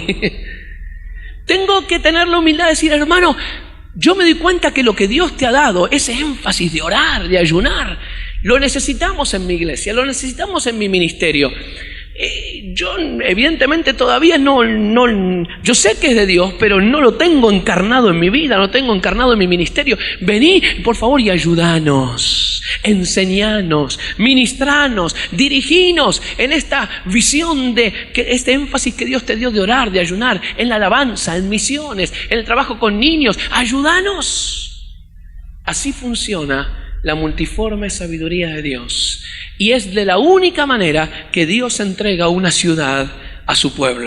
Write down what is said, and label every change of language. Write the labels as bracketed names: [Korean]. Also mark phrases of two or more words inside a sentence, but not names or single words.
[Spanish] Tengo que tener la humildad de decir: hermano, yo me doy cuenta que lo que Dios te ha dado, ese énfasis de orar, de ayunar, lo necesitamos en mi iglesia, lo necesitamos en mi ministerio. Yo evidentemente todavía yo sé que es de Dios, pero no lo tengo encarnado en mi vida, no lo tengo encarnado en mi ministerio. Vení, por favor, y ayudanos, enseñanos, ministranos, diriginos en esta visión este énfasis que Dios te dio de orar, de ayunar, en la alabanza, en misiones, en el trabajo con niños. Ayúdanos. Así funciona la multiforme sabiduría de Dios. Y es de la única manera que Dios entrega una ciudad a su pueblo.